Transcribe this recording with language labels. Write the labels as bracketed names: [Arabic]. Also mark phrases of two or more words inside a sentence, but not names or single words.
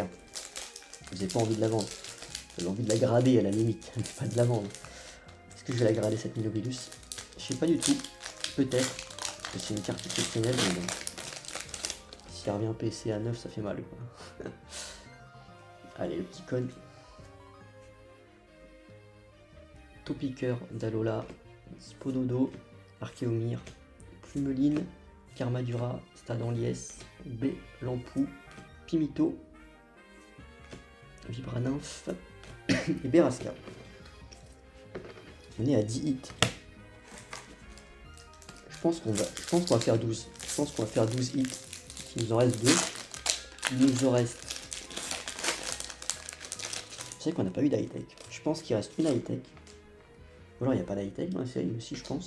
[French] Vous n'avez pas envie de la vendre, vous avez envie de la grader à la limite, mais pas de la vendre. Est-ce que je vais la grader cette Milobellus? Je sais pas du tout, peut-être, parce que c'est une carte exceptionnelle, mais bon. Si elle revient PC à 9, ça fait mal, quoi. Allez, le petit code. Topiqueur d'Alola, Spododo, Archéomir, Plumeline, Karmadura, Stadanlies, B, Lampou, Pimito, Vibranymph et Berasca. On est à 10 hits. Je pense qu'on va faire 12. Je pense qu'on va faire 12 hits. Il nous en reste 2. Il nous en reste. c'est qu'on n'a pas eu d'high-tech. Je pense qu'il reste une high-tech. Ou alors il n'y a pas d'high-tech dans la série aussi, je pense.